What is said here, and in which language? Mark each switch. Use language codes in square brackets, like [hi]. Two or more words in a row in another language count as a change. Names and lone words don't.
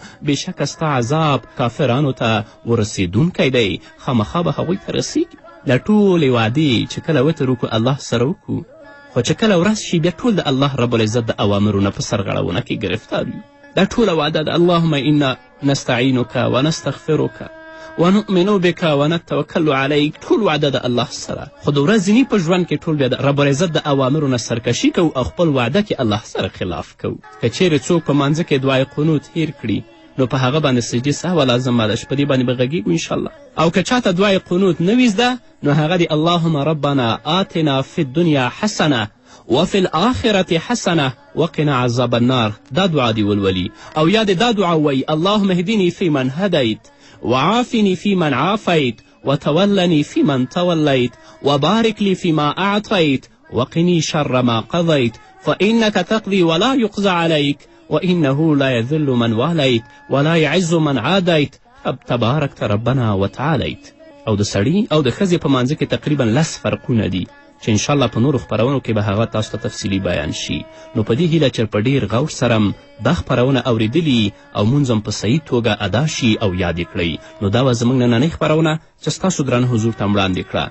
[ps] بېشکه ستا عذاب کافرانو ته ورسېدونکی دی، خامخا به هغوی ته رسیږي. د ټولې وعدې چې کله وتر وکړو الله سره وکړو، خو چې کله ورځ شي بیا ټول د الله رب العزت د اوامرو نه په سرغړونه کې ګرفتار یو. دا ټوله وعده ده: [ar] اللهم انا نستعینک ونستغفرک ونؤمن بک ونتوکل علیک [ps] ټول وعده د الله سره، خو د ورځني په ژوند کې ټول بیا د رب العزت د اوامرو نه سرکشي کوو او خپل وعده کې الله سره خلاف کوو. که چیرې څوک په مانځه کې دعای قنوت هیر کړي نو په هغه باندې سجدې سهوه لازمه ده چې په دې باندې به غږیږو انشاءالله. او که چاته دعای قنوت نه وي زده نو هغه د [ar] اللهم ربنا آتنا فی الدنیا حسنه وفي الآخرة حسنة وقنا عذاب النار، [ps] دا دعا دی ولولي. او یا دا دعا وی [ar] اللهم اهدني فيمن هديت وعافني فيمن عافيت وتولني فيمن توليت وبارك لي فيما أعطيت وقني شر ما قضيت فإنك تقضي ولا يقضى عليك وإنه لا يذل من واليت ولا يعز من عاديت تباركت ربنا وتعاليت. [ps] او د سړي او د ښځې په منځه کې تقریبا 10 فرقونه دي چې انشاءالله په نورو خپرونو کې به هغه تاسو ته تفصیلي بیان شي. نو په دې هیله چې په ډېر غور سره دا خپرونه اورېدلي او مونځ هم په صحیح توګه ادا شي او یاد یې کړئ. نو دا به زموږ نننۍ خپرونه چې ستاسو درانه حضور ته وړاندې کړه.